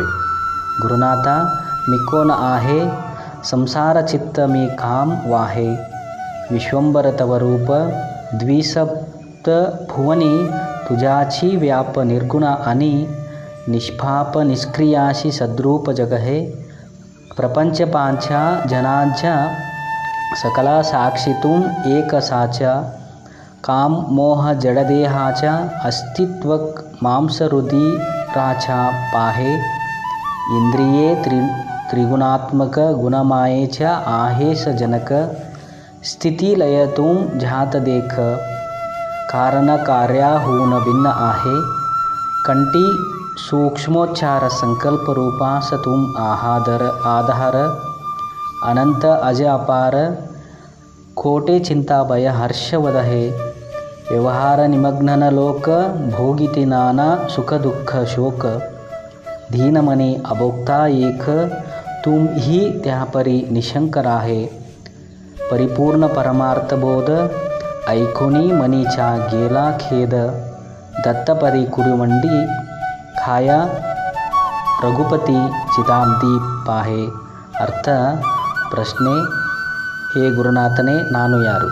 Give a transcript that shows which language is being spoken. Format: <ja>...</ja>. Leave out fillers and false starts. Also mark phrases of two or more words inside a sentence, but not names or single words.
<mr>गुरुनाथ मी कोण आहे संसार चित्त मी काम वाहे विश्वंभर तव रूप द्विसप्त भुवनी तुझाचि व्याप निर्गुण आणि निष्पाप निष्क्रियासी सद्रूप जग हे प्रपंच पांच ಜನಾಂಚ सकला साक्षितुम एक साचा काम मोह जड़देहाच अस्तित्वक मांसरुधिराचा पाहे इंद्रिये त्रिगुणात्मक गुणमाये च आहेस जनक स्थिति लय तुम जात देख कारण कार्या हून भिन्न आहे कंटी सूक्ष्मोच्चार संकल्प रूपा स तुम आधार अनंत अज अपार कोटे चिंता भय हर्षवदहे व्यवहार निमग्नन लोक भोगिति नाना सुख दुख शोक दीनमणि अभोक्ता एक तुम ही त्यापरि निशंक राहे परिपूर्ण परमार्थ बोध ऐकुनी मनीचा गेला खेद दत्तपरी कुरुमंडी खाया रघुपति चिदाब्दी पाहे.</mr> <kn>ಅರ್ಥ: ಪ್ರಶ್ನೆ: ಹೇ ಗುರುನಾಥನೇ, ನಾನು ಯಾರು?</kn>